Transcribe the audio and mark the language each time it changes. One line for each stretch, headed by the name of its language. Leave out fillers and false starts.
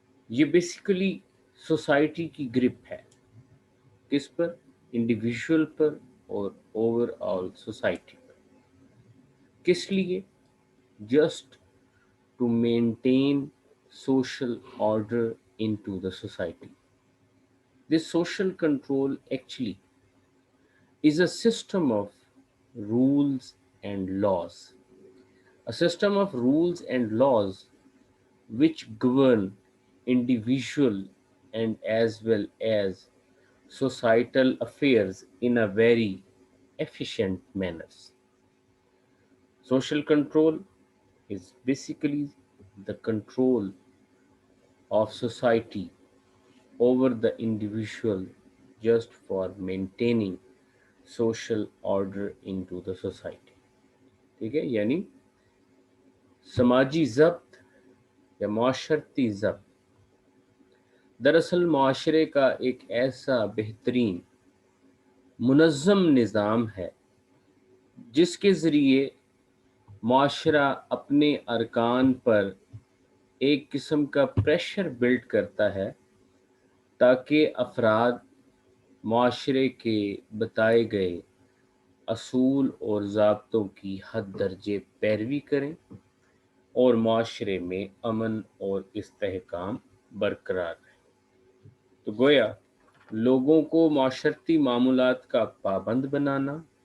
Urdu: یہ basically society کی grip ہے، کس پر؟ انڈیویژول پر اور اوور آل سوسائٹی پر۔ کس لیے؟
English: Just to maintain social order into the society. This social control actually is a system of rules and laws. A system of rules and laws which govern individual and as well as societal affairs in a very efficient manner. Social control is basically the control of society over the individual just for maintaining social order into the society.
Urdu: ٹھیک ہے، یعنی سماجی ضبط یا معاشرتی ضبط دراصل معاشرے کا ایک ایسا بہترین منظم نظام ہے جس کے ذریعے معاشرہ اپنے ارکان پر ایک قسم کا پریشر بلڈ کرتا ہے تاکہ افراد معاشرے کے بتائے گئے اصول اور ضابطوں کی حد درجے پیروی کریں اور معاشرے میں امن اور استحکام برقرار رہے۔ تو گویا لوگوں کو معاشرتی معاملات کا پابند بنانا،